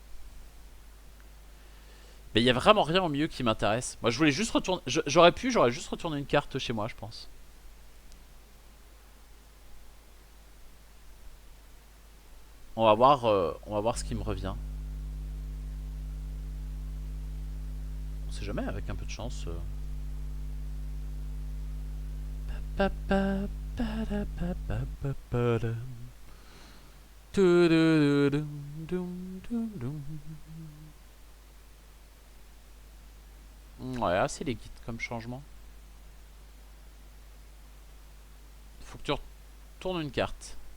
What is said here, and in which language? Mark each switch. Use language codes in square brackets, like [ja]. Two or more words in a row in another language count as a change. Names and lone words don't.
[fr] Mais il y a vraiment rien au milieu qui m'intéresse. Moi, je voulais juste retourner... j'aurais juste retourné une carte chez moi, je pense. On va voir ce qui me revient. On sait jamais, avec un peu de chance. Pa, pa, pa, da, pa, pa, pa, pa, da. Tu, du, du, dum, dum, dum. Ouais, assez les guides comme changement. Faut que tu retournes une carte.